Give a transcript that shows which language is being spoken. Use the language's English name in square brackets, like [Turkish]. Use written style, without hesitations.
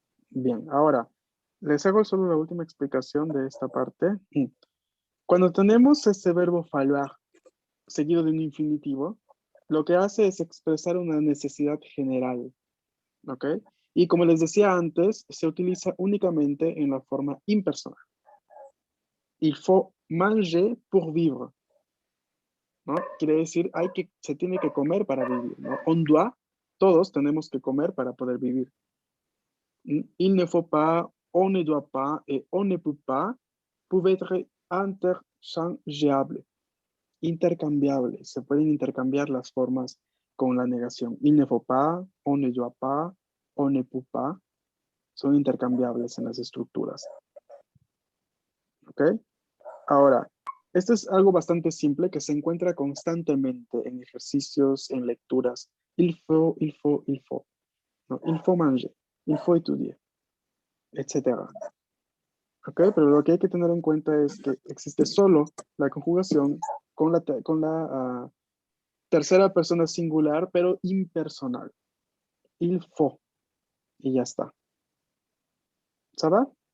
[Spanish] Bien, ahora les hago solo la última explicación de esta parte. Cuando tenemos este verbo falloir seguido de un infinitivo, lo que hace es expresar una necesidad general. ¿Ok? Y como les decía antes, se utiliza únicamente en la forma impersonal. [French] Il faut manger pour vivre, ¿no? [Spanish] Quiere decir, se tiene que comer para vivir, ¿no? [French] On doit, [Spanish] todos tenemos que comer para poder vivir. [French] Il ne faut pas, on ne doit pas et on ne peut pas peuvent être interchangeables, [Spanish] intercambiables. Se pueden intercambiar las formas con la negación. [French] Il ne faut pas, on ne doit pas, on ne peut pas. [Spanish] Son intercambiables en las estructuras. ¿Ok? Ahora, esto es algo bastante simple que se encuentra constantemente en ejercicios, en lecturas. [French] Il faut, il faut, il faut. ¿No? Il faut manger, il faut étudier, etc. [Spanish] ¿Ok? Pero lo que hay que tener en cuenta es que existe solo la conjugación con la tercera persona singular, pero impersonal. [French] Il faut. [Spanish] Y ya está. ¿Sabe?